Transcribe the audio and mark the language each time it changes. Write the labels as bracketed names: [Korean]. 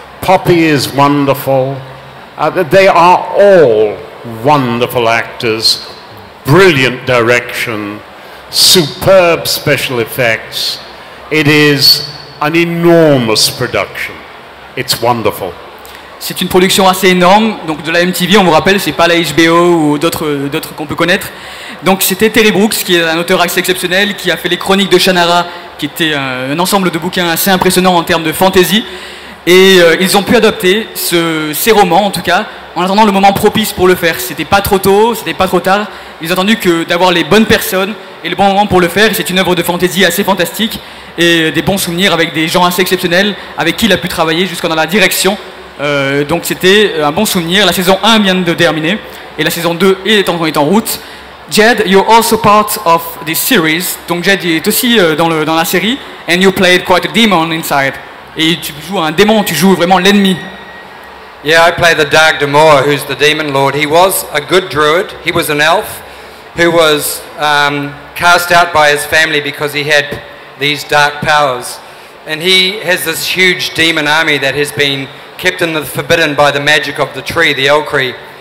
[English] Poppy is wonderful. They are all wonderful actors, brilliant direction, superb special effects. It is an enormous production. It's wonderful. [French] C'est une production assez énorme, donc de la MTV, on vous rappelle, c'est pas la HBO ou d'autres qu'on peut connaître. Donc c'était Terry Brooks, qui est un auteur assez exceptionnel, qui a fait les chroniques de Shannara, qui était un ensemble de bouquins assez impressionnant en termes de fantasy. Et ils ont pu adapter ces romans, en tout cas, en attendant le moment propice pour le faire. C'était pas trop tôt, c'était pas trop tard. Ils ont attendu d'avoir les bonnes personnes et le bon moment pour le faire. Et c'est une œuvre de fantasy assez fantastique et des bons souvenirs avec des gens assez exceptionnels avec qui il a pu travailler jusqu'à dans la direction. Donc c'était un bon souvenir. La saison 1 vient de terminer et la saison 2 est en route. [English] Jed, you're also part of this series. [French] Donc Jed est aussi dans la série. [English] And you played quite a demon inside. [French] Et tu joues un démon, tu joues vraiment l'ennemi. [English] Yeah, I play the Dark Demor, who's the demon lord. He was a good druid. He was an elf who was cast out by his family because he had these dark powers. And he has this huge demon army that has been kept in the forbidden by the magic of the tree, the Elcree.